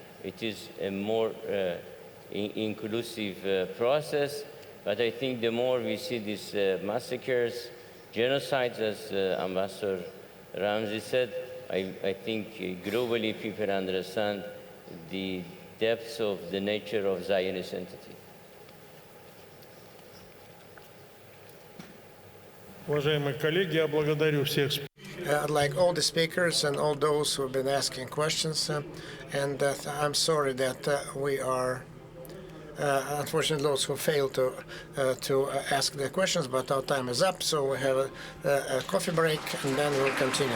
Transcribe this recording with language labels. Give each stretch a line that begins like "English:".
English: It is a more inclusive process, but I think the more we see these massacres, genocides, as Ambassador Ramsey said, I think globally people understand the depths of the nature of Zionist entity.
Russian: Уважаемые коллеги, я благодарю всех.
English: I'd like all the speakers and all those who have been asking questions, and I'm sorry that we are, unfortunately, those who failed to ask their questions, but our time is up, so we have a coffee break, and then we'll continue.